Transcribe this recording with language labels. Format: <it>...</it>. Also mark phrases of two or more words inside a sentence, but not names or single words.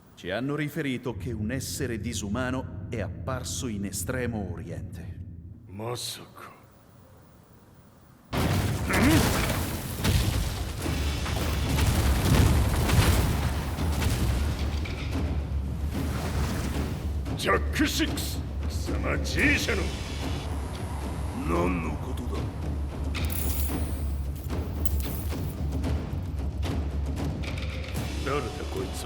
<it>Mi hanno riferito che un essere disumano è apparso in Estremo Oriente.</it> <ja>まさか。ジャック6、貴様 G 社の何のことだ。誰だこいつは。</ja>